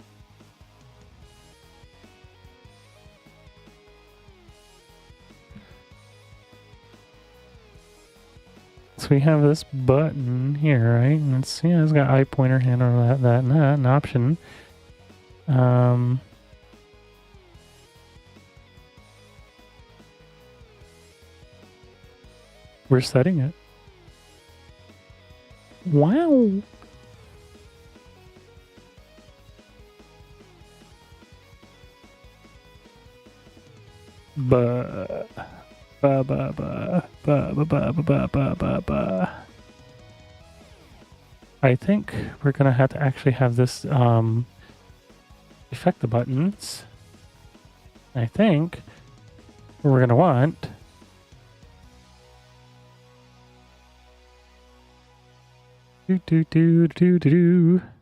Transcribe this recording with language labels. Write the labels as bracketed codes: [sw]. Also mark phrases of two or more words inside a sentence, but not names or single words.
[en] So we have this button here, right? And it's, yeah, it's got eye pointer, handle, that, and that, an option. We're setting it. Wow. Ba ba ba ba ba ba ba ba ba ba ba. I think we're gonna have to actually have this affect the buttons. I think we're gonna want do.